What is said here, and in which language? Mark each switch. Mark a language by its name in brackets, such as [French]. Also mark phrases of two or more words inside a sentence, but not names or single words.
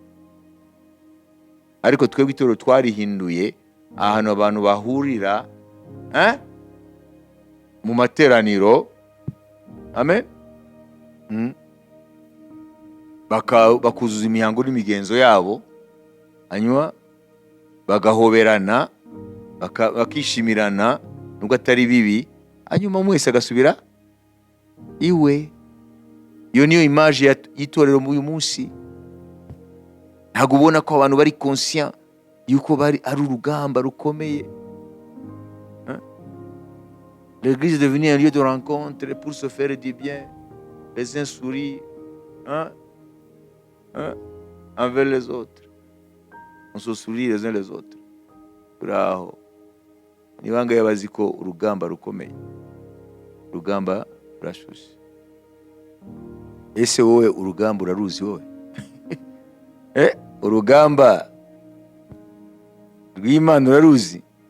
[Kinyarwanda] Ariko twebwe itoro twarihinduye ahantu abantu bahurira mu materaniro, amen, bakuzuza imihango n'imigenzo yabo, hanyuma bagahoberana, bakishimirana nubwo atari bibi, hanyuma mwese agasubira iwe. Iyo niyo image y'itorero uyu munsi. Ntabwo ubona ko abantu bari conscient yuko ari urugamba rukomeye. [French] L'église est devenue un lieu de rencontre pour se faire du bien. Les uns sourient envers les autres. On se sourit les uns les autres. [Kinyarwanda] Turaho. Ni banga yabazi ko urugamba rukomeye. Urugamba rurashushe. Ese wowe urugamba uraruzi wowe? Urugamba rw'Imana uraruzi?